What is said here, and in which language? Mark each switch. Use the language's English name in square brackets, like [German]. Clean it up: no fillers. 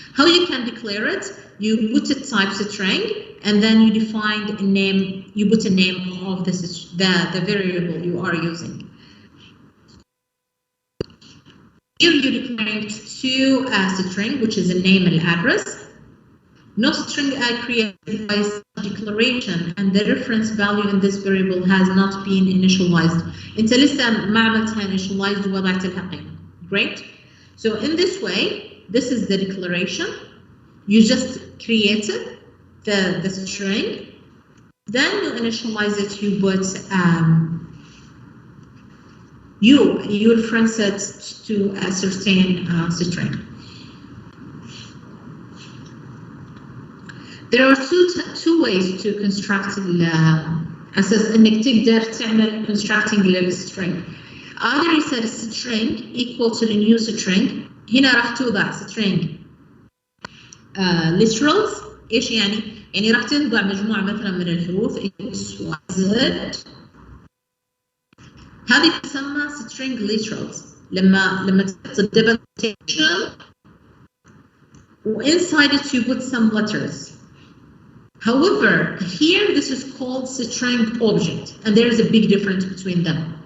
[English] How you can declare it, you put a type string, and then you define a name, you put a name of the variable you are using. Here you're declaring two string, which is a name and address. No string I created by declaration, and the reference value in this variable has not been initialized. [Arabic] انت لسه ما عملتها initialized ووضعت لها قيمة. [English] Great. So in this way, this is the declaration. You just created the string, then you initialize it. You put you reference it to a certain string. There are two ways to construct [Arabic] أساس إنك تقدر تعمل [English] constructing string. Either you set a string equal to the new string. [Arabic] هنا راح توضع string literals. إيش يعني؟ يعني راح توضع مجموعة مثلا من الحروف X Y Z. هذه تسمى [English] string literals. [Arabic] لما تحط [English] double quotation inside it you put some letters. However, here this is called string object, and there is a big difference between them.